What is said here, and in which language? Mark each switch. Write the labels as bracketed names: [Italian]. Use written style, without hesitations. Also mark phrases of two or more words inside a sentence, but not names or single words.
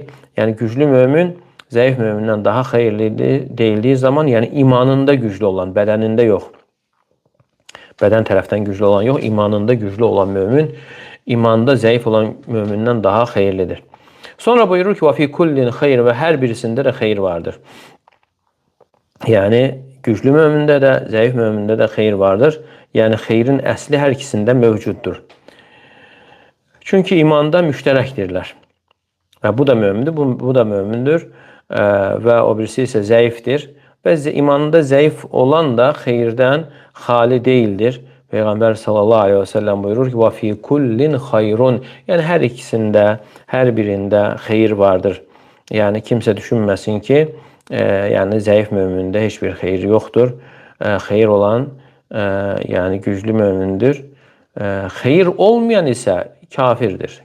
[Azerbaijani] Yəni güclü mömin zəif mömindən daha xeyirlidir deyildiyi zaman, yəni imanında güclü olan, bədənində yox. Bədən tərəfdən güclü olan yox, imanında güclü olan mömin, imanda zəif olan mömindən daha xeyirlidir. Sonra buyurur ki, [Arabic] وَفِي كُلِّنْ خَيْرٍ [Azerbaijani] və hər birisində də xeyir vardır. Yəni, güclü mömində də, zəif mömində də xeyir vardır. Yəni, xeyrin əsli hər ikisində mövcuddur. Çünki imanda müştərəkdirlər. Bu da mömindir, bu da mömindir və o birisi isə zəifdir. Və imanında zəif olan da xeyirdən xali deyildir. Peyğəmbər sallallahu aleyhi və səlləm buyurur ki, [Arabic] وَفِي كُلِّنْ خَيْرٌ [Azerbaijani] yəni, hər ikisində, hər birində xeyir vardır. Yəni, kimsə düşünməsin ki, yəni, zəif mömində heç bir xeyir yoxdur. Xeyir olan, yəni, güclü mömindir. Xeyir olmayan isə kafirdir.